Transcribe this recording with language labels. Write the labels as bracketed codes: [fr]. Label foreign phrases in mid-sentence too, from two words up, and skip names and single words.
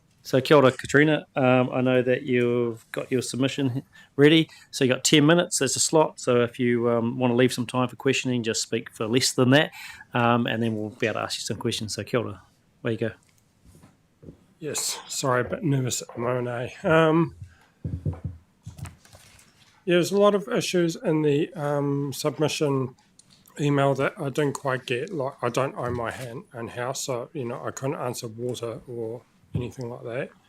[mi] So kia ora, Katrina. [en] I know that you've got your submission ready. So you got 10 minutes. There's a slot. So if you want to leave some time for questioning, just speak for less than that, and then we'll be able to ask you some questions. [mi] So kia ora. [en] Where you go. Yes, sorry, a bit nervous at the moment, eh? Yeah, there's a lot of issues in the submission email that I didn't quite get. Like, I don't own my own house, so, I couldn't answer water or anything like that.